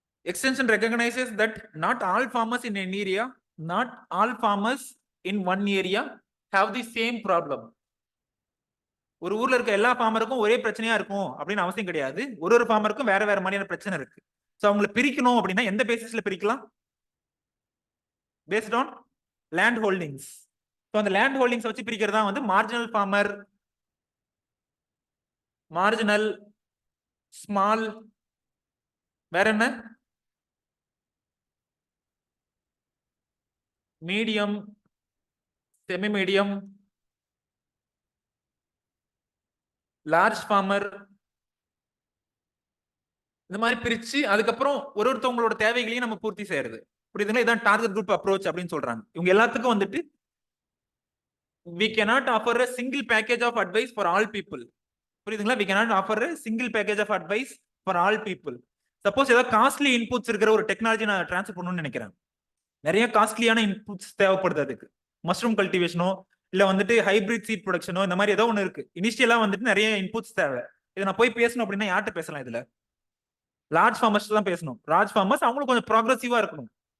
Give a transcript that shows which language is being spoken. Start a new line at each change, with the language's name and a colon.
English: Extension recognizes that not all farmers in an area, not all farmers in one area have the same problem.
Tamil: ஒரு ஊர்ல இருக்க எல்லா ஃபார்மருக்கும் ஒரே பிரச்சனையா இருக்கும் அப்படின்னு அவசியம் கிடையாது. ஒரு ஒரு ஃபார்மருக்கும் வேற வேற மாதிரியான பிரச்சனை இருக்கு. ஸோ அவங்களை பிரிக்கணும் அப்படின்னா எந்த பேசிஸ்ல பிரிக்கலாம்?
English: Based on land holdings.
Tamil: So அந்த லேண்ட் ஹோல்டிங்ஸ் வச்சு பிரிக்கிறதா வந்து மார்ஜினல் ஃபார்மர், மார்ஜினல், ஸ்மால், வேற என்ன, medium, semi medium, large farmer, இந்த மாதிரி பிரிச்சு அதுக்கப்புறம் ஒரு ஒருத்தவங்களோட தேவைகளையும் நம்ம பூர்த்தி செய்யறது. புரியுதுங்களா? இதான் டார்கெட் குரூப் அப்ரோச் அப்படின்னு சொல்றாங்க. இவங்க எல்லாத்துக்கும் வந்துட்டு
English: we cannot offer a single package of advice for all people.
Tamil: புரியுதுங்களா?
English: we cannot offer a single package of advice for all people.
Tamil: Suppose ஏதாவது காஸ்ட்லி இன்புட்ஸ் இருக்கிற ஒரு டெக்னாலஜி நான் ட்ரான்ஸ்ஃபர் பண்ணணும்னு நினைக்கிறேன். நிறைய காஸ்ட்லியான இன்புட்ஸ் தேவைப்படுது அதுக்கு. மஷ்ரூம் கல்டிவேஷனோ இல்ல வந்துட்டு ஹைபிரிட் சீட் ப்ரொடக்ஷனோ இந்த மாதிரி ஏதோ ஒன்று இருக்கு. இனிஷியலா வந்துட்டு நிறைய இன்புட்ஸ் தேவை. இதை நான் போய் பேசணும் அப்படின்னா யார்கிட்ட பேசலாம்? இதுல லார்ஜ் ஃபார்மர்ஸ் தான் பேசணும். லார்ஜ் ஃபார்மர்ஸ் அவங்களும் கொஞ்சம் ப்ராக்ரஸிவா இருக்கணும்.